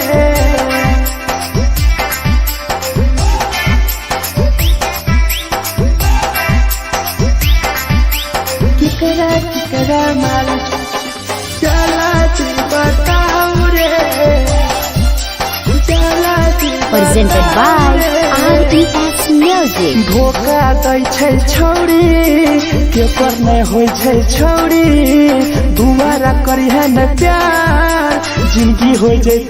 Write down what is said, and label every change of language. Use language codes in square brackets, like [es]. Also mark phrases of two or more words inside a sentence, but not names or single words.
[mai] केकरा माल जला दी बताओ रे जला दी [en] Presented by RES Music. [mai] धोखा दै छै छौरी केकर नै होइ छै छौरी दुबारा करी है न प्यार जिंदगी हो जैतो